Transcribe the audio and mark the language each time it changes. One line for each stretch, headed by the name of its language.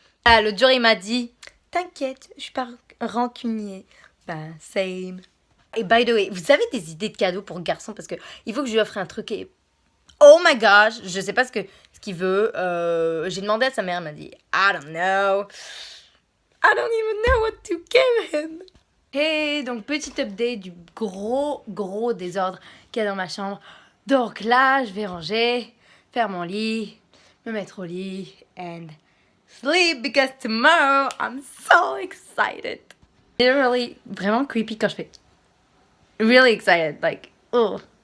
French: Ah, l'autre jour, il m'a dit, t'inquiète, je suis pas rancunier. Ben, same. Et
English: by the way,
French: vous avez des idées de cadeaux pour garçon parce que il faut que je lui offre un truc et...
English: Oh my gosh,
French: je sais pas ce qu'il veut. J'ai demandé à sa mère, elle m'a dit
English: I don't know. I don't even know what to give him.
French: Et donc petit update du gros désordre qu'il y a dans ma chambre. Donc là, je vais ranger, faire mon lit, me mettre au lit
English: and sleep because tomorrow I'm so excited. Literally, vraiment creepy
French: quand je fais
English: really excited, like, oh.